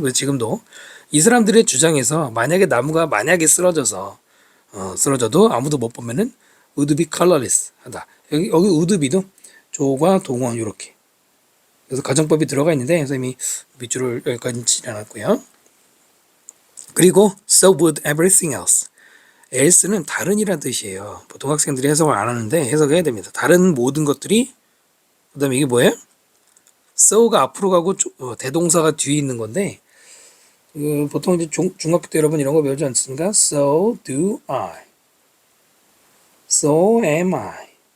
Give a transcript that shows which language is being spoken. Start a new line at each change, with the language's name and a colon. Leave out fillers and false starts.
Korean: 그래서 지금도 이 사람들의 주장에서 만약에 나무가 만약에 쓰러져도 아무도 못 보면은
English: would be colorless
Korean: 하다. 여기 would be도 조과 동원 이렇게. 그래서 가정법이 들어가 있는데 선생님이 밑줄을 여기까지 치지 않았고요. 그리고
English: so would everything else.
Korean: else는 다른이란 뜻이에요. 보통 학생들이 해석을 안 하는데 해석해야 됩니다. 다른 모든 것들이 그 다음에 이게 뭐예요? so가 앞으로 가고 대동사가 뒤에 있는 건데 보통 이제 중학교 때 여러분 이런 거 배우지 않습니까?
English: So do I. So am I.